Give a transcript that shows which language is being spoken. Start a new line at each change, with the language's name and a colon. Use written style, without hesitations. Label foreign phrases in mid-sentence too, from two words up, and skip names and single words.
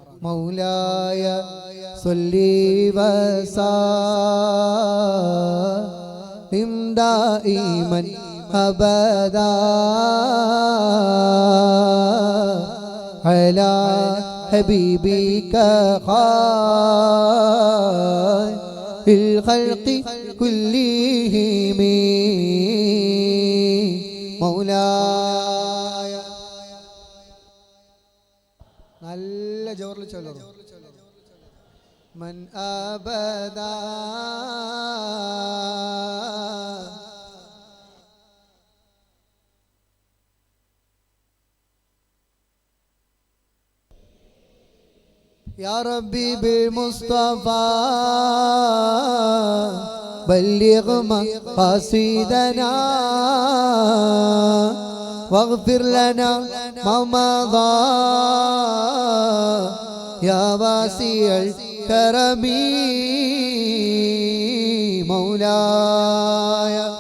Arabic: مولاي صل وسلم دائما أبدا على حبيبك خير الخلق كلهم مولاي.
Malayalam: നല്ല ജോറിൽ ചൊല്ലണം.
Arabic: من أبدا يا ربي بالمصطفى بلغ مقاصدنا واغفر لنا ما مضى يا واسع الكرم مولاي.